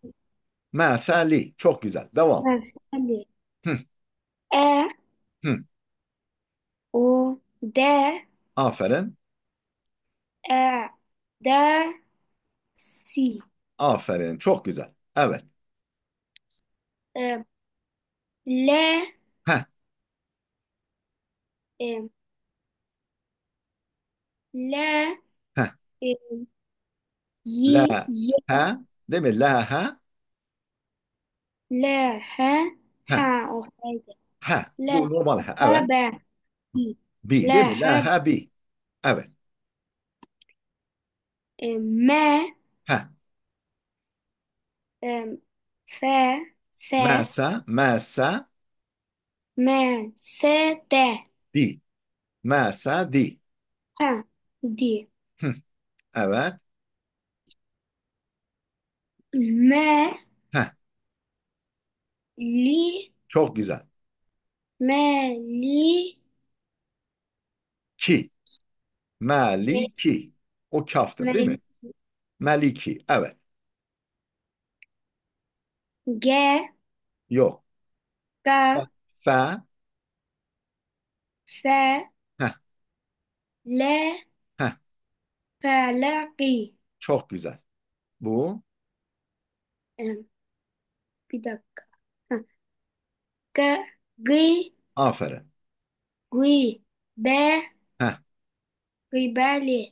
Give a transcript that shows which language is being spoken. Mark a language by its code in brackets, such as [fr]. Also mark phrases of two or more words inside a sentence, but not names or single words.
[tr] Mesali. Çok güzel. Devam. [ar] Meseli. Hı, E. hı. O. De. [tr] Aferin. [ar] E. De. Si. [tr] Aferin. Çok güzel. Evet. [ar] E, le. Heh, E, le. heh. E, La. Ye. Ha. [tr] Değil mi? [ar] La ha. Le. He. Heh. [tr] Ha. O haydi. [ar] Ha. Le. [tr] Bu normal ha. [ar] He. [tr] Evet. [ar] Be. Bi. [tr] Bi. Değil [ar] Le. [tr] mi? La [ar] He. ha bi. [tr] Evet. [ar] Me. Heh. Fe. Se. Masa. Masa. Me. Se. De. Di. Masa di. Ha. Di. [tr] Hı, evet. [ar] Me. Heh. Li. [tr] Çok güzel. [ar] Me. Li. Ki. E, [tr] Maliki. O kaftır değil mi? [ar] me. [tr] Maliki. Evet. [ar] Ge. [tr] Yok. [ar] Fa. Ga. Fa. Fe. Heh. Le. Heh. Felaki. [tr] Çok güzel. Bu. Bir dakika. Ha. [ar] Ge. Gı. [tr] Aferin. [ar] Gı. Be. Heh. Gıybeli.